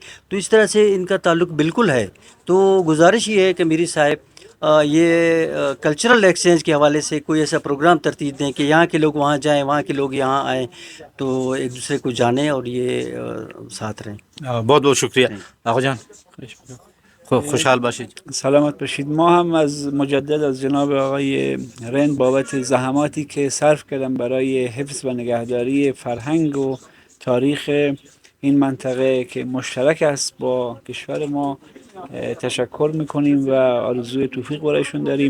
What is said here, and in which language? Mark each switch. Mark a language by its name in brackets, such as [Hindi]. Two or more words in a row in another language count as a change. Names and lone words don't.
[Urdu] تو اس طرح سے ان کا تعلق بالکل ہے. تو گزارش یہ ہے کہ میری صاحب یہ [English] cultural exchange [Urdu] کے حوالے سے کوئی ایسا پروگرام ترتیب دیں کہ یہاں کے لوگ وہاں جائیں، وہاں کے لوگ یہاں آئیں، تو ایک دوسرے کو جانیں اور یہ ساتھ رہیں. بہت بہت شکریہ آقا جان. [Persian] خوشحال باشید. سلامت باشید. ما هم از مجدد از جناب آقای رند بابت زحماتی که صرف کردن برای حفظ و نگهداری فرهنگ و تاریخ این منطقه که مشترک است با کشور ما تشکر میکنیم و آرزوی توفیق برایشون داریم.